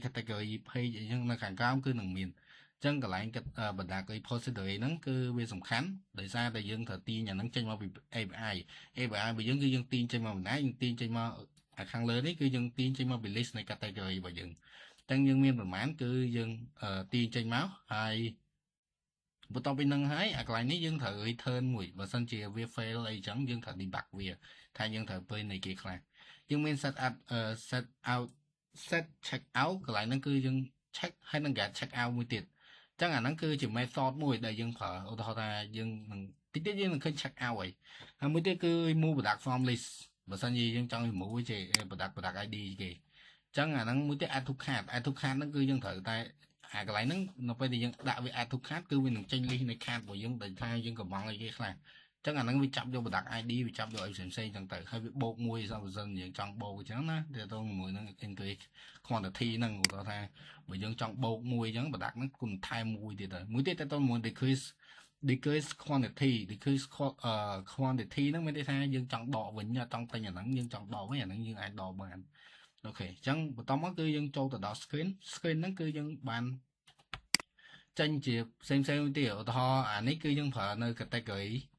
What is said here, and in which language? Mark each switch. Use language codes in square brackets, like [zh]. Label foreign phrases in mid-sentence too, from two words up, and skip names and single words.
[en] category page [km] អីចឹងនៅខាងក្រោមគឺនឹងមានអញ្ចឹងកន្លែង [en] product repository [km] ហ្នឹងគឺវាសំខាន់ដោយសារតែយើងត្រូវទាញអាហ្នឹងចេញមកពី API របស់យើងគឺយើងទាញចេញមកម្នាក់យើងទាញចេញមកខាងលើនេះគឺយើងទាញចេញមកពី list នៃ category របស់យើងអញ្ចឹងយើងមានប្រមាណគឺយើងទាញចេញមកហើយបន្ទាប់ពីហ្នឹងហើយអាកន្លែងនេះយើងត្រូវ return មួយបើសិនជាវា fail អីចឹងយើងត្រូវ debug វាថាយើងត្រូវពេលនៃគេខ្លះយើងមាន set [en] check out [km] កន្លែងហ្នឹងគឺយើង check ហើយនឹង [en] get check out [km] មួយទៀតអញ្ចឹងអាហ្នឹងគឺជា method មួយដែលយើងប្រើឧទាហរណ៍ថាយើងនឹងតិចទៀតយើងនឹងឃើញ [en] check out [km] ហើយ មួយទៀតគឺ [en] remove product from list [km] បើសិនជាយើងចង់ remove ជា [en] product ID [km] គេអញ្ចឹងអាហ្នឹងមួយទៀត [en] add to cart [km] ហ្នឹងគឺយើងត្រូវតែអាកន្លែងហ្នឹងនៅពេលដែលយើងដាក់វា [en] add to cart [km] គឺវានឹងចេញ list នៃ cart របស់យើងដែលថាយើងកំងអីគេខ្លះអញ្ចឹងអាហ្នឹងវាចាប់យក [en] product ID [km] វាចាប់យកអីផ្សេងៗអញ្ចឹងទៅហើយវាបូកមួយបើសិនយើងចង់បូកអញ្ចឹងណាទៅជាមួយនឹង [en] increase quantity [km] ហ្នឹងឧទាហរណ៍ថាបើយើងចង់បូកមួយអញ្ចឹង product ហ្នឹងគុណថែមមួយទៀតទៅមួយទៀតទៅជាមួយ [en] decrease quantity [km] ហ្នឹងមានន័យថាយើងចង់ដកវិញចង់ទិញអាហ្នឹងយើងចង់ដកវិញអាហ្នឹងយើងអាចដកបានអូខេអញ្ចឹងបន្តមកគឺយើងចូលទៅដល់ screen ហ្នឹងគឺយើងបានចេញជាផ្សេងទៀតឧទាហរណ៍អានេះគឺយើងប្រើនៅ category